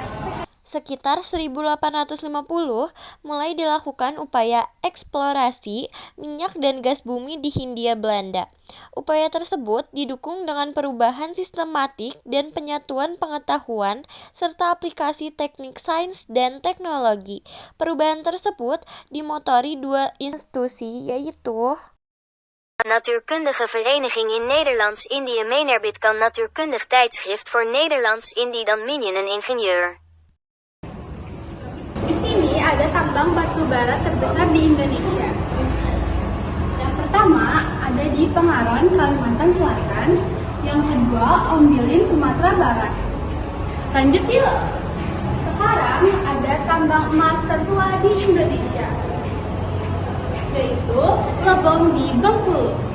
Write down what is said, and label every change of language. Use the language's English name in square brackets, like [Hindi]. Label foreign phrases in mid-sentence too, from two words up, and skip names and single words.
[Indonesian] Sekitar 1850, mulai dilakukan upaya eksplorasi minyak dan gas bumi di Hindia Belanda. Upaya tersebut didukung dengan perubahan sistematik dan penyatuan pengetahuan serta aplikasi teknik sains dan teknologi. Perubahan tersebut dimotori dua institusi, yaitu Natuurkundige Vereniging in Nederlands-Indië menerbitkan Natuurkundig Tijdschrift voor Nederlands-Indië dan Minion en Ingenieur. Di sini ada tambang batu bara terbesar di Indonesia. Yang pertama ada di Pengaron, Kalimantan Selatan. Yang kedua, Ombilin, Sumatera Barat. Lanjut yuk. Sekarang ada tambang emas tertua di Indonesia, yaitu Lebong di Bengkulu.